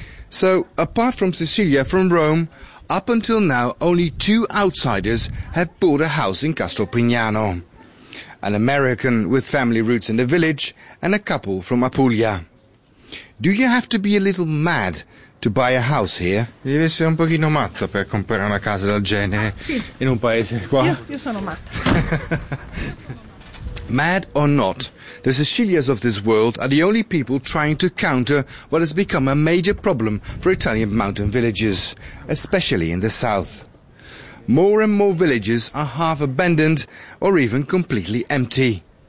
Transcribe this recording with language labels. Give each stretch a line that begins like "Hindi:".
English: So, apart from Cecilia from Rome, up until now only 2 outsiders have bought a house in Castropignano. An American with family roots in the village and a couple from Apulia. Do you have to be a little mad to buy a house here?
Italian: Devi essere un pochino matto per comprare una casa del genere in un paese qua. Io sono matta.
English: Mad or not, the Sicilians of this world are the only people trying to counter what has become a major problem for Italian mountain villages, especially in the south. More and more villages are half abandoned or even completely empty.